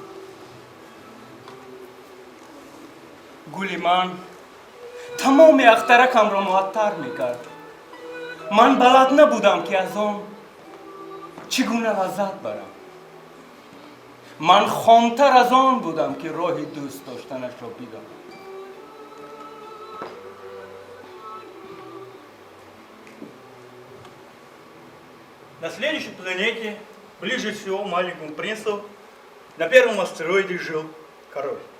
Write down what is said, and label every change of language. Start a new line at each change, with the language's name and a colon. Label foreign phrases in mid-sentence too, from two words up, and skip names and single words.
Persian: گل من تمام اخترکم را معطر میکرد. من بلد نبودم که از آن چگونه لذت برم. من خامتر از آن بودم که راه دوست داشتنش را بدانم.
Russian: На следующей планете, ближе всего к маленькому принцу, на первом астероиде жил король.